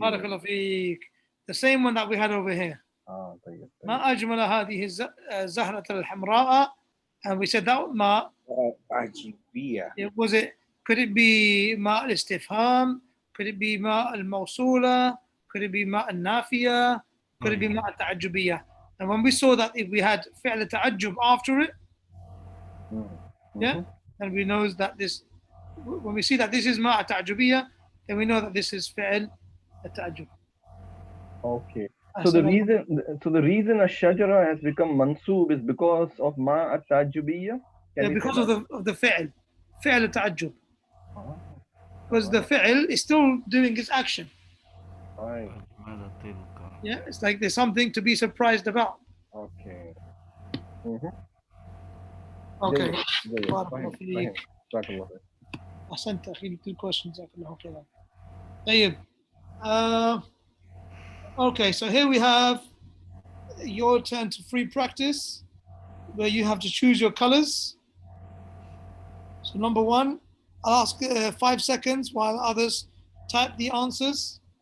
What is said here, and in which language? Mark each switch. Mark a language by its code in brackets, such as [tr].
[ar] بارك الله فيك, [en] the same one that we had over here. [ar] طيب. ما أجمل هذه الزهرة الحمراء [en] And we said that ma, [ar] عجيبية. [en] could it be ma al-istifham? Could it be ma al-mawsula? Could it be ma al-nafiya? Could it be ma al-ta'ajjubiyya? And when we saw that if we had fi'l al-ta'ajjub after it, yeah, and we know that this, when we see that this is ma al-ta'ajjubiyya, then we know that this is fi'l al-ta'ajjub. Okay. So the reason ash-shajara has become mansub is because of ma at-ta'ajjubiyya? Yeah, because of the fi'l al-ta'ajjub. Because the fi'l is still doing its action. Right. Yeah, it's like there's something to be surprised about. Okay. Okay. [ar] جيد. بارك الله فهمت. فيك. جزاك الله خير. أحسنت أخي كل question جزاك الله خيرا. طيب. [en] Okay, so here we have your turn to free practice, where you have to choose your colors. So number one, I'll ask 5 seconds while others type the answers.